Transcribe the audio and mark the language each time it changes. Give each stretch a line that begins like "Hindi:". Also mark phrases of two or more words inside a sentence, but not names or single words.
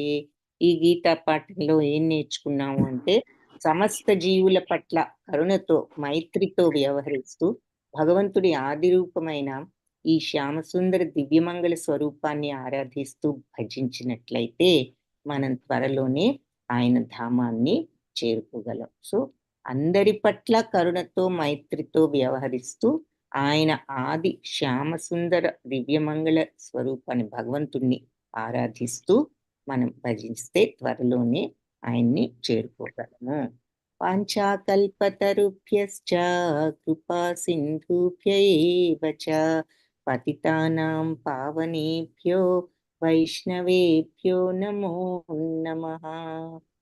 Telugu: ఈ గీతా పాఠంలో ఏం నేర్చుకున్నాము అంటే సమస్త జీవుల పట్ల కరుణతో, మైత్రితో వ్యవహరిస్తూ భగవంతుడి ఆది రూపమైన ఈ శ్యామసుందర దివ్యమంగళ స్వరూపాన్ని ఆరాధిస్తూ భజించినట్లయితే మనం త్వరలోనే ఆయన ధామాన్ని చేరుకోగలం. సో అందరి పట్ల కరుణతో, మైత్రితో వ్యవహరిస్తూ ఆయన ఆది శ్యామసుందర దివ్యమంగళ స్వరూపాన్ని, భగవంతుణ్ణి ఆరాధిస్తూ మనం భజిస్తే త్వరలోనే ఆయన్ని చేరుకోగలము.
Sanskrit: వాంఛాకల్పతరుభ్యశ్చ కృపా సింధుభ్య ఏవ చ పతితానాం పావనేభ్యో వైష్ణవేభ్యో నమో నమః.